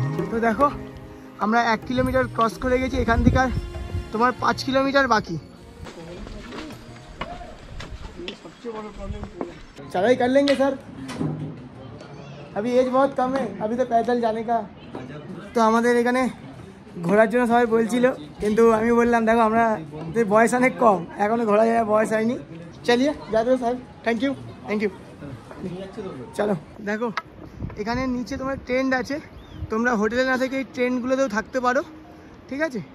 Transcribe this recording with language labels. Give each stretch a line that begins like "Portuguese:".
Bangla: তো দেখো আমরা 1 কিলোমিটার ক্রস করে গেছি, এখান থেকে আর তোমার 5 কিলোমিটার বাকি। সবচেয়ে বড় প্রবলেম
Hindi: चढ़ाई कर लेंगे सर, अभी एज बहुत कम है, अभी तो पैदल जाने का।
Bangla: তো আমাদের এখানে ঘোরার জন্য সবাই বলছিল, কিন্তু আমি বললাম দেখো আমরা বয়স অনেক কম, এখনো ঘোরা যাওয়ার বয়স হয়নি। চলিয়ে যাবে sir, thank you thank you. চলো দেখো এখানে নিচে তোমার ট্রেন্ড আছে, তোমরা হোটেলে না থেকে এই ট্রেনগুলোতেও থাকতে পারো, ঠিক আছে?